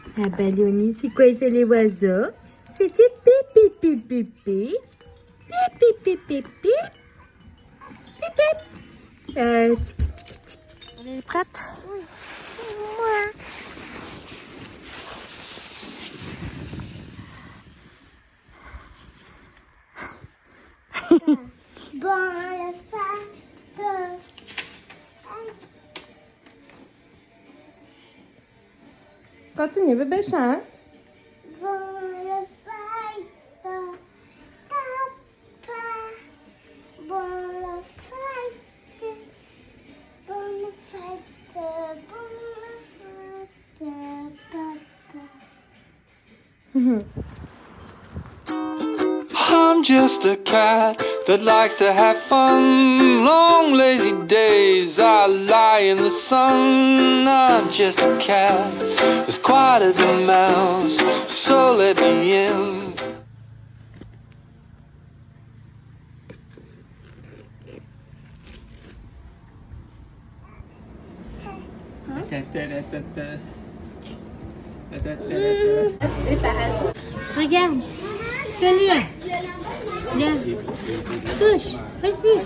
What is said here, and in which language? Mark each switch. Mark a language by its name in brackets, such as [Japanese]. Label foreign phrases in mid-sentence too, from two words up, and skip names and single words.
[French] Ah, Balloni, c'est quoi, c'est les oiseaux? C'est du pipi, pipi, pipi. Pipi, pipi, pipi. Pipi. Tiki, tiki, tiki. On est prête? Oui. Ouais. Bon, le faire Continue, bébé, chante. bon, le faire papa. Bon, le faire bon, le faire bon, le faire papa. [English] I'm just a cat that likes to have fun. Long lazy days I lie in the sun. I'm just a cat as quiet as a mouse, so let me in. [French] Regarde. Fais-le. Viens. Touche. Vas-y.